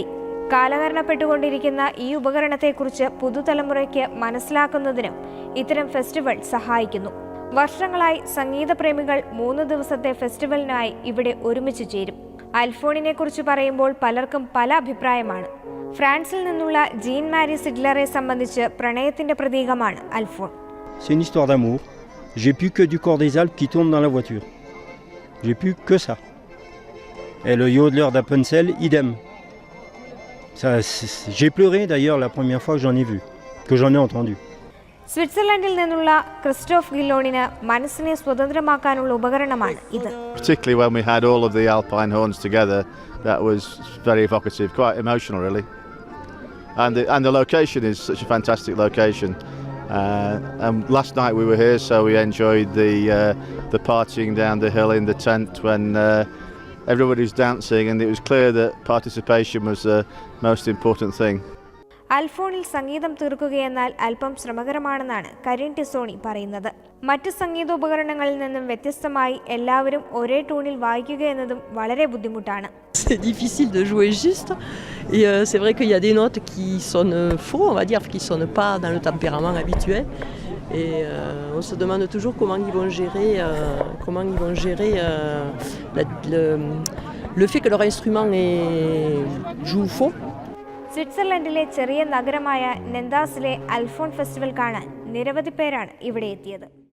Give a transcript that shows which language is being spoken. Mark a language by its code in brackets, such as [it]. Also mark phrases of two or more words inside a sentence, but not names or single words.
[ml] കാലഹരണപ്പെട്ടുകൊണ്ടിരിക്കുന്ന ഈ ഉപകരണത്തെക്കുറിച്ച് പുതുതലമുറയ്ക്ക് മനസ്സിലാക്കുന്നതിനും ഇത്തരം ഫെസ്റ്റിവൽ സഹായിക്കുന്നു. വർഷങ്ങളായി സംഗീതപ്രേമികൾ 3 ദിവസത്തെ ഫെസ്റ്റിവലിനായി ഇവിടെ ഒരുമിച്ച് ചേരും. അൽഫോണിനെ കുറിച്ച് പറയുമ്പോൾ പലർക്കും പല അഭിപ്രായമാണ്. ഫ്രാൻസിൽ നിന്നുള്ള ജീൻ മാരി സിഡ്ലറെ സംബന്ധിച്ച് പ്രണയത്തിന്റെ പ്രതീകമാണ് അൽഫോൺ. [fr] C'est une histoire d'amour. J'ai plus que du cor des Alpes qui tourne dans la voiture. J'ai plus que ça. Et le yodeler d'Appenzell, idem. J'ai pleuré d'ailleurs la première fois que j'en ai vu, que j'en ai entendu. [ml] സ്വിറ്റ്സർലൻഡിൽ നിന്നുള്ള ക്രിസ്റ്റോഫ് ഗില്ലോണിന് മനസ്സിനെ സ്വതന്ത്രമാക്കാനുള്ള ഉപകരണമാണ് ഇത്. [en] Particularly when we had all of the alpine horns together, that was very evocative, quite emotional really. And the location is such a fantastic location. And last night we were here, so we enjoyed the partying down the hill in the tent when everybody was dancing, and it was clear that participation was the most important thing. [ml] അൽഫോണിൽ സംഗീതം തീർക്കുകയെന്നാൽ അല്പം ശ്രമകരമാണെന്നാണ് കരീൻ ടിസോണി പറയുന്നത്. മറ്റ് സംഗീതോപകരണങ്ങളിൽ നിന്നും വ്യത്യസ്തമായി എല്ലാവരും ഒരേ ടൂണിൽ വായിക്കുക എന്നതും വളരെ ബുദ്ധിമുട്ടാണ്. [fr] C'est difficile de jouer juste et c'est vrai qu'il y a des notes qui sonnent faux, on va dire, qui sonnent pas dans le tempérament habituel. Et on se demande toujours comment ils vont gérer le fait que leur instrument joue faux. [ml] സ്വിറ്റ്സർലൻഡിലെ ചെറിയ നഗരമായ നെന്താസിലെ അൽഫോൺ ഫെസ്റ്റിവൽ കാണാൻ നിരവധി പേരാണ് ഇവിടെ എത്തിയത്.